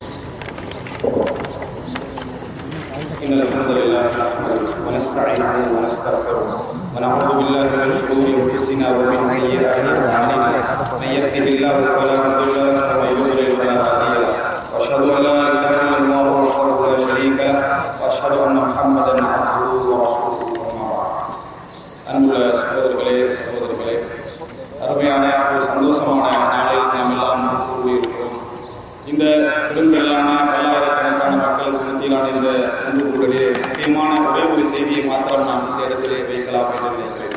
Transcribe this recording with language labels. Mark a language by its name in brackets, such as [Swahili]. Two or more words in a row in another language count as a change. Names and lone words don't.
[Arabic] إن الحمد لله نحمده ونستعينه ونستغفره ونعوذ بالله من شرور أنفسنا ومن سيئات أعمالنا من يهده الله فلا مضل له ومن يضلل فلا هادي له وأشهد أن لا إله إلا الله وحده لا شريك له وأشهد أن محمدا عبده ورسوله أما بعد. [Tamil] அன்புள்ள சகோதரர்களே அருமையான ஒரு சந்தோஷமான நாளில் நாம் எல்லாம் கூடியிருக்கிறோம். இந்த பெருந்திரளான பல்லாயிரக்கணக்கான மக்களுக்கு மத்தியிலான இந்த அன்பு கூடலே முக்கியமான ஒரே ஒரு செய்தியை மாத்திரம் நாம் இந்த இடத்திலே வைக்கலாம் என்று நினைக்கிறேன்.